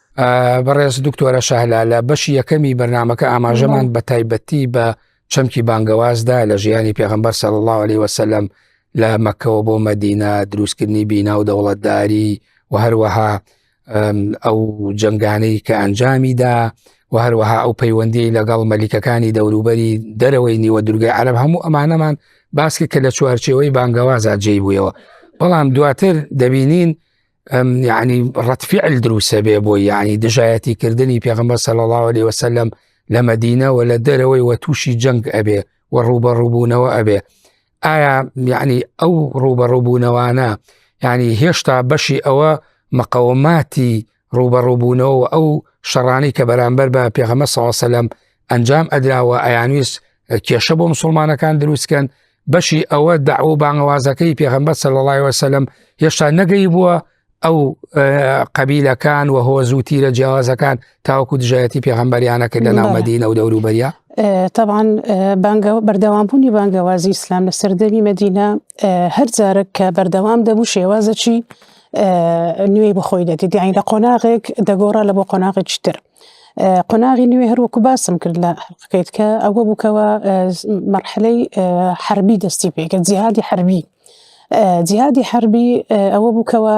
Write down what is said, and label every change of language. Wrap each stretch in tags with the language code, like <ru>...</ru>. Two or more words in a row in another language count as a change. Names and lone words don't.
<ckb>بەڕێز دکتۆرە شاهلالە بەشی یەکەمی بەرنامەکە ئاماژەمان بە تایبەتی بە چەمکی بانگەوازدا لە ژیانی پێغەمبەر</ckb> <ar>صلى الله عليه وسلم</ar> <ckb>لە مەکەوە بۆ مەدینە دروستکردنی بینا و دەوڵەتداری و هەروەها ئەو جەنگانەی کە ئەنجامیدا و هەروەها ئەو پەیوەندی لەگەڵ مەلیکەکانی دەوروبەری دەرەوەی نیوە دورگای عەرەب هەموو ئەمانەمان باسکە کە لە چوارچێوەی بانگەوازە جێی بوویەوە بەڵام دواتر دەبینین یعنی ڕەتفیعل دروسە بێ بۆی یعنی دژایەتیکردنی پێغەمبەر</ckb> <ar>صلى الله عليه وسلم</ar> <ckb>لە مەدینە و لە دەرەوەی و تووشی جەنگ ئەبێ و ڕوبەڕووبوونەوە ئەبێ ئایا یعنی ئەو ڕوبەڕووبوونەوانە یعنی هێشتا بەشی ئەوە مەقەوماتی ڕوبەڕووبوونەوە و ئەو شەڕانەی کە بەرامبەر بە پێغەمبەر</ckb> <ar>صلى الله عليه وسلم</ar> <ckb>ئەنجام ئەدراوە ئەیانویست کێشە بۆ مسلمانەکان دروستکەن بەشی ئەوە دەعوە بانگەوازەکەی پێغەمبەر</ckb> <ar>صلى الله عليه وسلم</ar> <ckb>هێشتا نەگەی بووە ئەو قەبیلەکان و هۆز و تیرە جیاوازەکان تاوەکو دژایەتی پێغەمبەریانە کرد لە ناو مەدینە و دەوروبەریە طبعا بەردەوامبوونی بانگەوازی ئیسلام لە سەردەمی مەدینە هەر جارێک کە بەردەوام دەبوو شێوازەکی نوێی بەخۆی دەدێت یعنی لە قۆناغێک دەگۆڕا لە بۆ قۆناغێکی تر قۆناغی نوێ هەروەکو باسم کرد لە حەقیقەت کە ئەوە بووکەوە مەرحەلەی حربی دەستی پێکرد جیهادی حربی جیهادی حربی ئەوە بووکەوە</ckb>